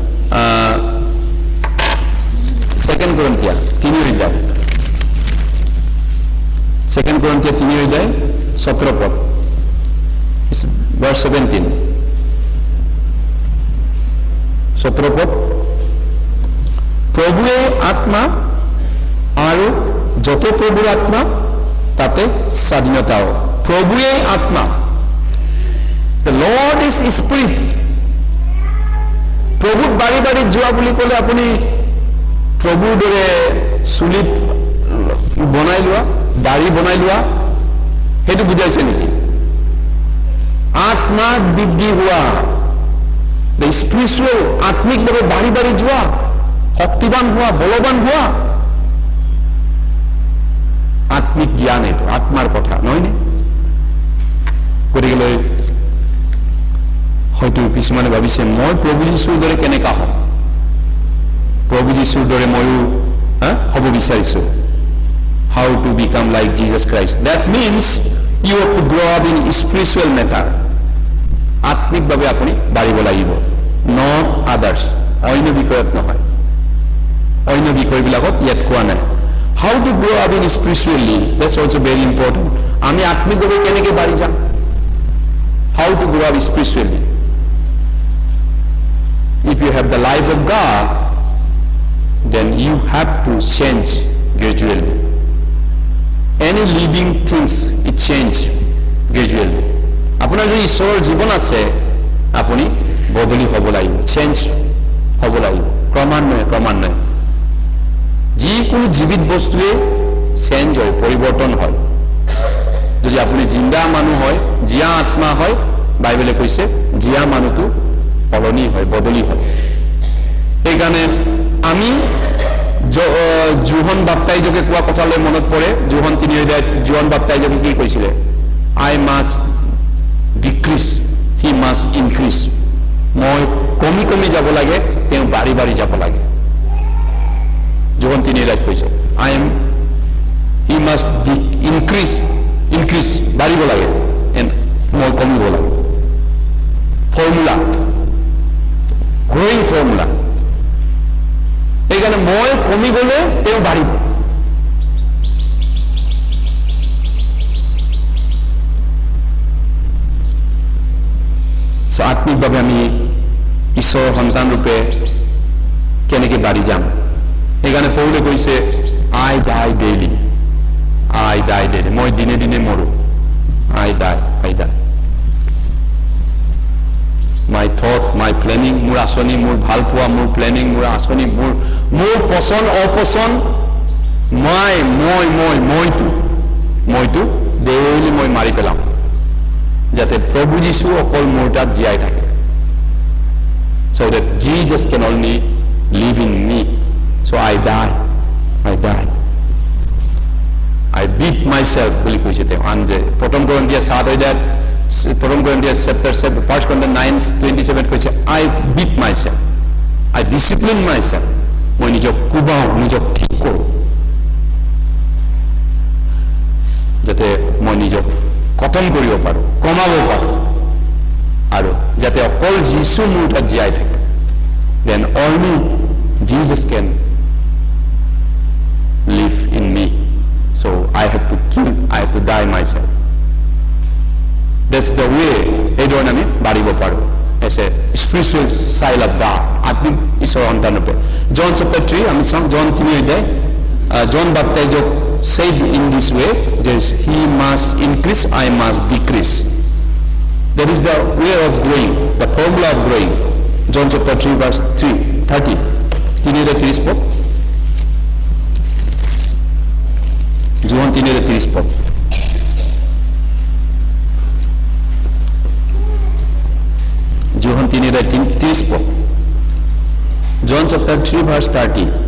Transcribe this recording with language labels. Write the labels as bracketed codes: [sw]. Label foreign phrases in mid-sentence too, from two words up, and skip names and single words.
[as] 2 Corinthians 3 2 Corinthians 3 17 পদ, verse 17 পদ, প্ৰভুৱে আত্মা আৰু যত প্ৰভুৰ আত্মা তাতে স্বাধীনতাও। প্ৰভুৱে আত্মা, [en] the Lord is spirit। [as] প্ৰভুত বাঢ়ি যোৱা বুলি ক'লে আপুনি প্ৰভুৰ দৰে চুলিত বনাই লোৱা, দাড়ি বনাই লোৱা, সেইটো বুজাইছে নেকি? আত্মাত বৃদ্ধি হোৱা, স্পিৰিচুৱেল, আত্মিকভাৱে বাঢ়ি যোৱা, শক্তিবান হোৱা, বলৱান হোৱা, আত্মিক জ্ঞান, এইটো আত্মাৰ কথা নহয়নে? গতিকে হয়তো কিছুমানে ভাবিছে মই প্ৰভু যীশুৰ দৰে কেনেকা হ'ম, প্ৰভু যীশুৰ দৰে ময়ো হ'ব বিচাৰিছো। [en] How to become like Jesus Christ? That means you have to grow up in spiritual matter. [as] আত্মিকভাৱে আপুনি বাঢ়িব লাগিব, [en] not others, [as] অন্য বিষয়ত নহয়। অন্য বিষয়বিলাকত ইয়াত কোৱা নাই। [en] How to grow up in spiritually, that's also very important. [as] আমি আত্মিকভাৱে কেনেকৈ বাঢ়ি যাম? [en] How to grow up spiritually? If you have the life of God, then you have to change gradually. Any living things, it change gradually. [as] আপোনাৰ যদি ঈশ্বৰৰ জীৱন আছে আপুনি বদলি হ'ব লাগিব, চেঞ্জ হ'ব লাগিব ক্ৰমান্বয়ে। যিকোনো জীৱিত বস্তুৱে চেঞ্জ হয়, পৰিৱৰ্তন হয়। যদি আপুনি জিন্দা মানুহ হয়, জীয়া আত্মা হয়, বাইবেলে কৈছে জীয়া মানুহটো সলনি হয়, বদলি হয়। সেইকাৰণে আমি জোহন বাপ্তাইজকে কোৱা কথালৈ মনত পৰে। জোহন 3 জোহন বাপ্তাইজকে কি কৈছিলে? [en] I must decrease, he must increase. [as] মই কমি যাব লাগে, তেওঁ বাঢ়ি যাব লাগে। [en] জোহন 3 কৈছে he must increase, [as] বাঢ়িব লাগে, মই কমিব লাগে। ফৰ্মুলা, [en] growing formula. [as] সেইকাৰণে মই কমি গলে তেওঁ বাঢ়িব। আত্মিকভাৱে আমি ঈশ্বৰৰ সন্তান ৰূপে কেনেকৈ বাঢ়ি যাম? সেইকাৰণে পৌলে কৈছে [en] I die daily, [as] মই দিনে মৰো, [en] I die. my thought, my planning, [as] মোৰ আচনি, মোৰ ভাল পোৱা, মোৰ planning, মোৰ আচনি, মোৰ পছন্দ অপছন্দ, মইটো ডেইলি মই মাৰি পেলাম যাতে প্ৰভু যীশু অকল মোৰ তাত জীয়াই থাকে, [en] so that Jesus can only live in me. So I die. I beat myself [as] বুলি কৈছে তেওঁ। আনজে প্ৰথম কৰিন্থিয়াছ [en] 7 chapter 7 1 Corinthians 9:27 কৈছে I beat myself, I discipline myself, [as] মই নিজক কোবাও, নিজক ঠিক কৰোঁ যাতে মই নিজক খতম কৰিব পাৰোঁ, কমাব পাৰোঁ, আৰু যাতে অকল যীশু মোৰ তাত জীয়াই থাকে। [en] Then only Jesus can live in me. So I have to kill, I have to die myself. That's the way [as] এইটো আমি বাঢ়িব পাৰোঁ [en] as a spiritual child of God, [as] আত্মিক ঈশ্বৰৰ সন্তান ৰূপে। John chapter 3 আমি চাম, John 3 অধ্যায়। [en] John Baptist said in this way, that he must increase, I must decrease. That is the way of growing, the formula of growing. John chapter 3 verse 30 3:30 পদ, John 3:30 পদ। [as] John 3:30 পদ, [en] John chapter 3 verse 30।